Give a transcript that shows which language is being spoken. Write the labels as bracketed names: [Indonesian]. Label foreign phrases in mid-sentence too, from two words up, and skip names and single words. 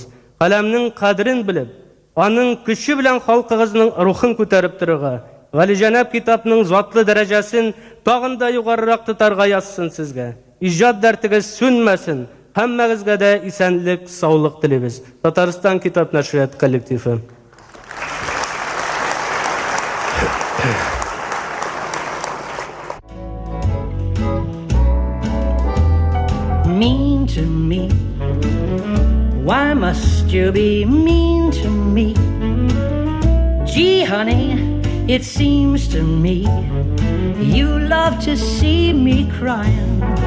[Tatar] Каләмнең кадерен белеп, аның көче белән халкыгызның рухын күтәреп торырга, Галиҗанаб китапның затлы дәрәҗәсен тагын да югарырак тотарга язсын сезгә. Иҗат дәртегез сүнмәсен. Һәммәгезгә дә исәнлек, саулык телибез. Татарстан китап нәшрият коллективы. [English] Mean to me, why must you be mean to me? Gee, honey, it seems to me you love to see me crying.